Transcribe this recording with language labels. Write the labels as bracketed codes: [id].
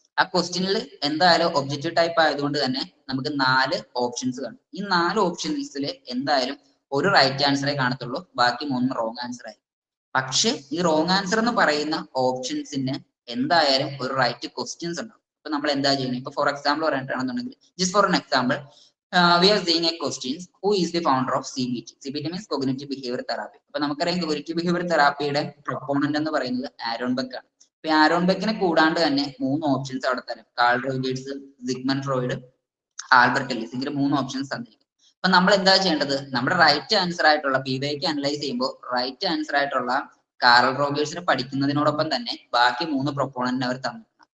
[ml] ആ ക്വസ്റ്റ്യനിൽ എന്തായാലും ഒബ്ജക്റ്റീവ് ടൈപ്പ് ആയതുകൊണ്ട് തന്നെ നമുക്ക് 4 ഓപ്ഷൻസ് കാണും. ഈ 4 ഓപ്ഷൻസിൽ എന്തായാലും ഒരു റൈറ്റ് ആൻസറേ കാണത്തുള്ളൂ, ബാക്കി 3 റോങ് ആൻസർ ആയി. പക്ഷെ ഈ റോങ് ആൻസർ എന്ന് പറയുന്ന ഓപ്ഷൻസിന് എന്തായാലും ഒരു റൈറ്റ് ക്വസ്റ്റ്യൻസ് ഉണ്ടാവും. ഇപ്പൊ നമ്മൾ എന്താ ചെയ്യുന്നത്? ഇപ്പൊ for example പറഞ്ഞിട്ടാണെന്നുണ്ടെങ്കിൽ, [en] Just for an example, we are seeing a questions, who is the founder of CBT? CBT means cognitive behavior therapy. [ml] അപ്പൊ നമുക്കറിയാം cognitive behavior therapyയുടെ പ്രൊപ്പോണന്റ് എന്ന് പറയുന്നത് ആരോൺ ബെക്ക് ആണ്. അപ്പൊ ആരോൺ ബെക്കിനെ കൂടാണ്ട് തന്നെ 3 ഓപ്ഷൻസ് അവിടെ തരാം. Call Rogers, Sigmund Freud, Albert Ellis. ഇങ്ങനെ 3 ഓപ്ഷൻസ് തന്നിരിക്കും. അപ്പൊ നമ്മൾ എന്താ ചെയ്യേണ്ടത്? നമ്മുടെ റൈറ്റ് ആൻസർ ആയിട്ടുള്ള PYQ അനലൈസ് ചെയ്യുമ്പോൾ റൈറ്റ് ആൻസർ ആയിട്ടുള്ള കാറൽ റോജേഴ്സിനെ പഠിക്കുന്നതിനോടൊപ്പം തന്നെ ബാക്കി 3 പ്രൊപ്പോണന്റിനെ അവർ തന്നിട്ടുണ്ട്.